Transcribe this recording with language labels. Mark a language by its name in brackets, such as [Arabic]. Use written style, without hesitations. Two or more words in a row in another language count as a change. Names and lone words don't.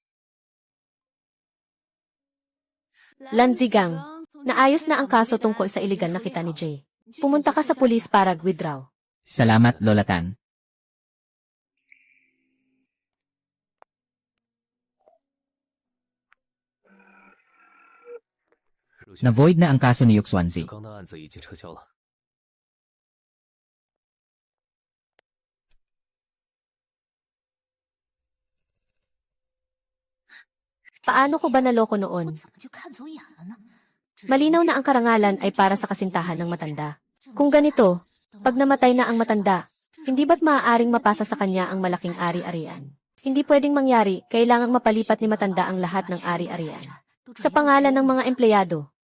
[Filipino] Lanzigang, naayos na ang kaso tungkol sa iligal na kita ni Jay. Pumunta ka sa pulis para withdraw. Salamat, Lola Tan. Na-void na ang kaso ni Yuxuanzi. [Chinese] 刚的案子已经撤销了。 [Filipino] Paano ko ba naloko noon? [Chinese] 怎么就看走眼了呢？ [Filipino] Malinaw na ang karangalan ay para sa kasintahan ng matanda. Kung ganito, pag namatay na ang matanda, hindi ba't maaaring mapasa sa kanya ang malaking ari-arian? Hindi pwedeng mangyari, kailangang mapalipat ni matanda ang lahat ng ari-arian. Sa pangalan ng mga empleyado.